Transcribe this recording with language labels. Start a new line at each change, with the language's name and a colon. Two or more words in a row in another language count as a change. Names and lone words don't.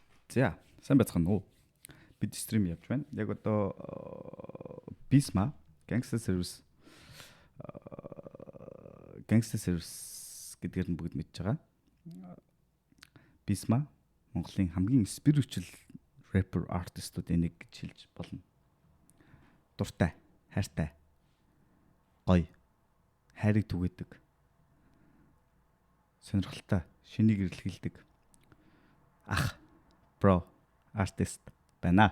Mongolian: За, сайн байцгаана уу? Бид стрим явж байна. Яг одоо Bisma Gangster Service гэдгээр нь бүгд мэдж байгаа. Bisma Монголын хамгийн
English: spiritual rapper artistуудын
Mongolian: нэг гэж хэлж болно. Дуртай, хайртай, гоё, хайрыг түгээдэг, сонирхолтой, шинийг илэрхийлдэг ах, bro, artist байна.